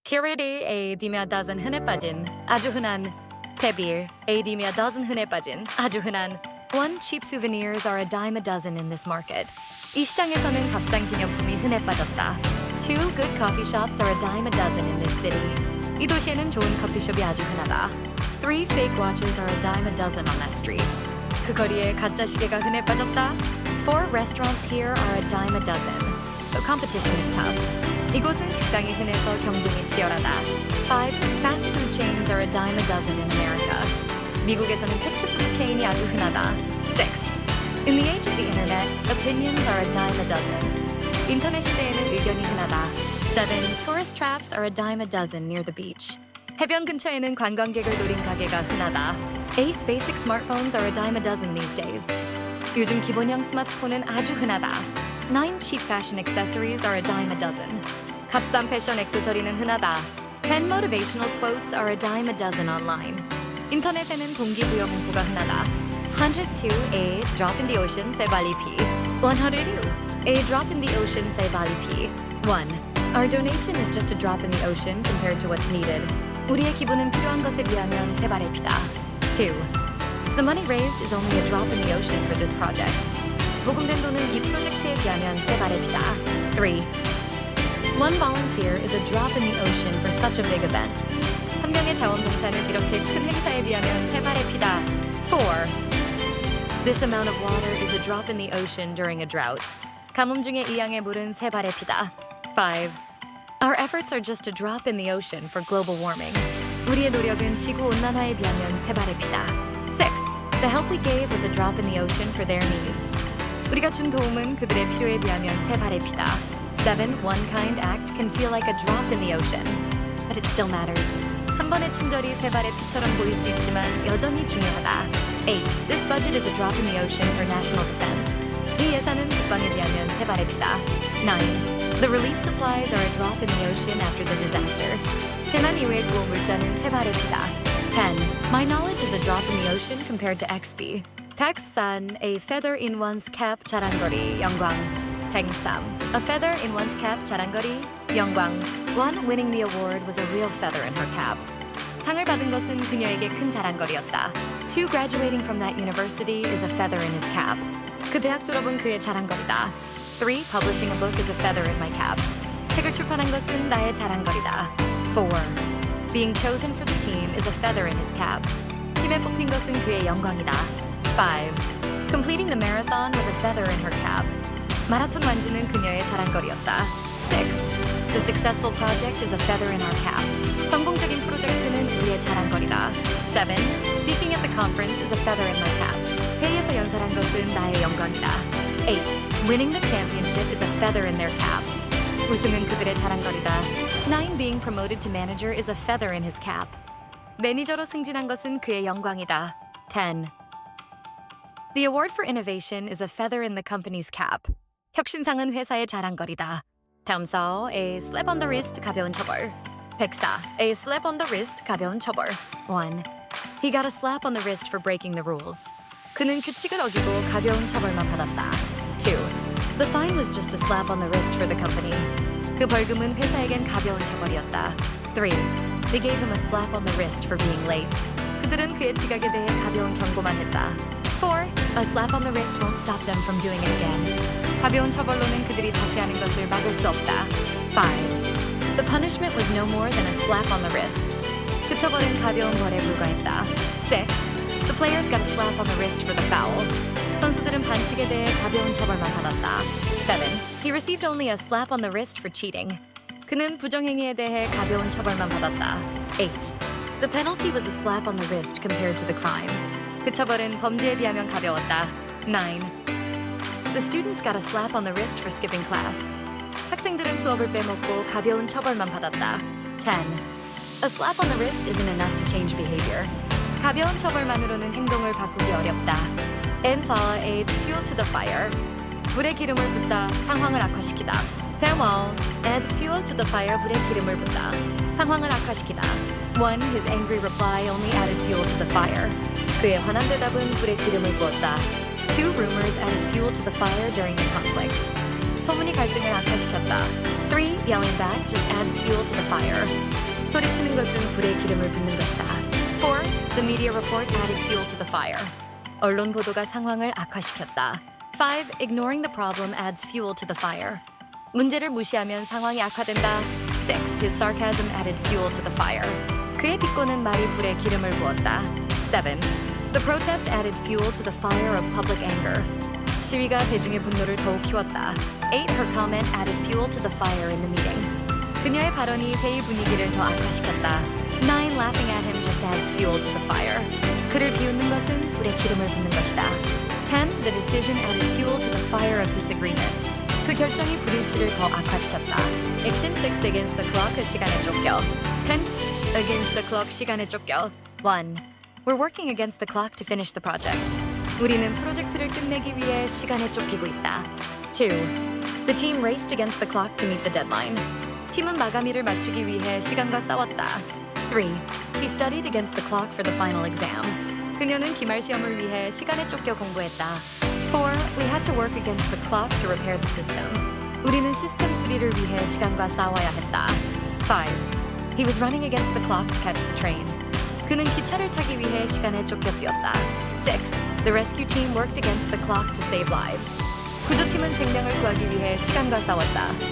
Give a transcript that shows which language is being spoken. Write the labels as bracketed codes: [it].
[en] Purity AD며 dozen [ko] 흔해 빠진 아주 흔한 [en] Pebir AD며 dozen 흔해 빠진 아주 흔한 One cheap souvenirs are a dime a dozen in this market. [ko] 이 시장에서는 값싼 기념품이 흔해 빠졌다. [en] Two good coffee shops are a dime a dozen in this city. [ko] 이 도시에는 좋은 커피숍이 아주 흔하다. [en] Three fake watches are a dime a dozen on that street. [ko] 그 거리에 가짜 시계가 흔해 빠졌다. [en] Four restaurants here are a dime a dozen. So competition is tough. [ko] 이곳은 식당이 흔해서 경쟁이 치열하다. [en] Five fast food chains are a dime a dozen in America. [ko] 미국에서는 패스트푸드 체인이 아주 흔하다. [en] Six. In the age of the internet, opinions are a dime a dozen. [ko] 인터넷 시대에는 의견이 흔하다. [en] Seven. Tourist traps are a dime a dozen near the beach. [ko] 해변 근처에는 관광객을 노린 가게가 흔하다. [en] Eight. Basic smartphones are a dime a dozen these days. [ko] 요즘 기본형 스마트폰은 아주 흔하다. [en] Nine. Cheap fashion accessories are a dime a dozen. [ko] 값싼 패션 액세서리는 흔하다. [en] Ten. Motivational quotes are a dime a dozen online. [ko] 인터넷에는 동기부여 문구가 흔하다. [en] 102. A drop in the ocean say bali pi. 102. A drop in the ocean say bali pi. 1. Our donation is just a drop in the ocean compared to what's needed. [ko] 우리의 기부는 필요한 것에 비하면 세 발의 피다. [en] 2. The money raised is only a drop in the ocean for this project. [ko] 모금된 돈은 이 프로젝트에 비하면 세 발의 피다. [en] 3. One volunteer is a drop in the ocean for such a big event. [ko] 한 명의 자원봉사는 이렇게 큰 행사에 비하면 세 발의 피다. [en] 4. This amount of water is a drop in the ocean during a drought. [ko] 가뭄 중에 이 양의 물은 세 발의 피다. [en] 5. Our efforts are just a drop in the ocean for global warming. [ko] 우리의 노력은 지구 온난화에 비하면 세 발의 피다. [en] 6. The help we gave was a drop in the ocean for their needs. [ko] 우리가 준 도움은 그들의 필요에 비하면 세 발의 피다. [en] 7. One kind act can feel like a drop in the ocean, but it still matters. [ko] 한 번의 친절이 세 발의 피처럼 보일 수 있지만 여전히 중요하다. [en] 8. This budget is a drop in the ocean for national defense. [ko] 이 예산은 국방에 비하면 세 발의 피다. [en] 9. The relief supplies are a drop in the ocean after the disaster. [ko] 재난 이후의 구호 물자는 세 발의 피다. [en] 10. My knowledge is a drop in the ocean compared to XP. 백산, a feather in one's cap [ko] 자랑거리, 영광. [en] 103. A feather in one's cap [ko] 자랑거리, 영광. [en] One winning the award was a real feather in her cap. [ko] 상을 받은 것은 그녀에게 큰 자랑거리였다. [en] 2. Graduating from that university is a feather in his cap. [ko] 그 대학 졸업은 그의 자랑거리다. [en] 3. Publishing a book is a feather in my cap. [ko] 책을 출판한 것은 나의 자랑거리다. [en] 4. Being chosen for the team is a feather in his cap. [ko] 팀에 뽑힌 것은 그의 영광이다. [en] 5. Completing the marathon was a feather in her cap. [ko] 마라톤 완주는 그녀의 자랑거리였다. [en] 6. The successful project is a feather in our cap. [ko] 성공적인 프로젝트는 우리의 자랑거리다. [en] 7. Speaking at the conference is a feather in my cap. [ko] 회의에서 연설한 것은 나의 영광이다. [en] 8. Winning the championship is a feather in their cap. [ko] 우승은 그들의 자랑거리다. [en] 9. Being promoted to manager is a feather in his cap. [ko] 매니저로 승진한 것은 그의 영광이다. [en] 10. The award for innovation is a feather in the company's cap. [ko] 혁신상은 회사의 자랑거리다. [en] 다음 서 A slap on the wrist [ko] 가벼운 처벌. [en] 104. A slap on the wrist [ko] 가벼운 처벌. [en] 1. He got a slap on the wrist for breaking the rules. [ko] 그는 규칙을 어기고 가벼운 처벌만 받았다. [en] 2. The fine was just a slap on the wrist for the company. [ko] 그 벌금은 회사에겐 가벼운 처벌이었다. [en] 3. They gave him a slap on the wrist for being late. [ko] 그들은 그의 지각에 대해 가벼운 경고만 했다. [en] 4. A slap on the wrist won't stop them from doing it again. [ko] 가벼운 처벌로는 그들이 다시 하는 것을 막을 수 없다. [en] 5. The punishment was no more than a slap on the wrist. [ko] 그 처벌은 가벼운 벌에 불과했다. [en] 6. The players got a slap on the wrist for the foul. [ko] 선수들은 반칙에 대해 가벼운 처벌만 받았다. [en] 7. He received only a slap on the wrist for cheating. [ko] 그는 부정행위에 대해 가벼운 처벌만 받았다. [en] 8. The penalty was a slap on the wrist compared to the crime. [ko] 그 처벌은 범죄에 비하면 가벼웠다. [en] 9. The students got a slap on the wrist for skipping class. [ko] 학생들은 수업을 빼먹고 가벼운 처벌만 받았다. [en] 10. A slap on the wrist isn't enough to change behavior. [ko] 가벼운 처벌만으로는 행동을 바꾸기 어렵다. [en] Enter add fuel to the fire. [ko] 불에 기름을 붓다 상황을 악화시키다. [en] Farewell, add fuel to the fire. [ko] 불에 기름을 붓다 상황을 악화시키다. [en] 1. His angry reply only added fuel to the fire. [ko] 그의 화난 대답은 불에 기름을 부었다. [en] 2. Rumors added fuel to the fire during the conflict. [ko] 소문이 갈등을 악화시켰다. [en] 3. Yelling back just adds fuel to the fire. [ko] 소리치는 것은 불에 기름을 붓는 것이다. [en] 4. The media report added fuel to the fire. [ko] 언론 보도가 상황을 악화시켰다. [en] 5. Ignoring the problem adds fuel to the fire. [ko] 문제를 무시하면 상황이 악화된다. [en] 6. His sarcasm added fuel to the fire. [ko] 그의 비꼬는 말이 불에 기름을 부었다. [en] 7. The protest added fuel to the fire of public anger. [ko] 시위가 대중의 분노를 더욱 키웠다. [en] 8. Her comment added fuel to the fire in the meeting. [ko] 그녀의 발언이 회의 분위기를 더 악화시켰다. [en] 9. Laughing at him just adds fuel to the fire. [ko] 그를 비웃는 것은 불에 기름을 붓는 것이다. [en] 10. The decision added fuel to the fire of disagreement. [ko] 그 결정이 불일치를 더 악화시켰다. [en] Action 6 against the clock [ko] 시간에 쫓겨. [en] Pence against the clock 시간에 쫓겨. 1. We're working against the clock to finish the project. [ko] 우리는 프로젝트를 끝내기 위해 시간에 쫓기고 있다. [en] 2. The team raced against the clock to meet the deadline. [ko] 팀은 마감일을 맞추기 위해 시간과 싸웠다. [en] 3. She studied against the clock for the final exam. [ko] 그녀는 기말 시험을 위해 시간에 쫓겨 공부했다. [en] 4. We had to work against the clock to repair the system. [ko] 우리는 시스템 수리를 위해 시간과 싸워야 했다. [en] 5. He was running against the clock to catch the train. [ko] 그는 기차를 타기 위해 시간에 쫓겨 뛰었다. [en] 6. The rescue team worked against the clock to save lives. [ko] 구조팀은 생명을 구하기 위해 시간과 싸웠다.